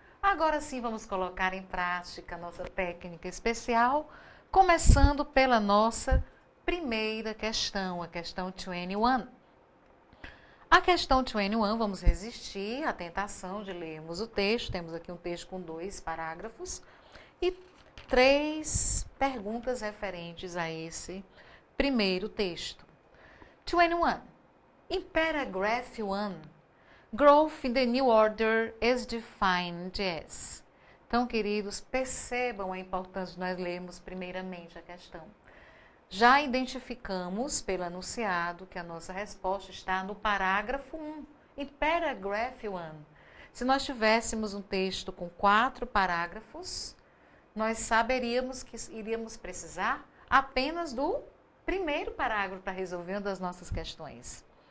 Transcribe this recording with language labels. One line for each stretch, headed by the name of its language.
Portuguese: Agora sim vamos colocar em prática a nossa técnica especial, começando pela nossa primeira questão, a questão 21. A questão 21, vamos resistir à tentação de lermos o texto. Temos aqui um texto com 2 parágrafos e 3 perguntas referentes a esse primeiro texto. 21.
English: In paragraph 1, growth in the new order is defined as.
Portuguese: Então, queridos, percebam a importância de nós lermos primeiramente a questão. Já identificamos pelo enunciado que a nossa resposta está no parágrafo 1, em paragraph 1. Se nós tivéssemos um texto com 4 parágrafos, nós saberíamos que iríamos precisar apenas do primeiro parágrafo para resolver uma das nossas questões.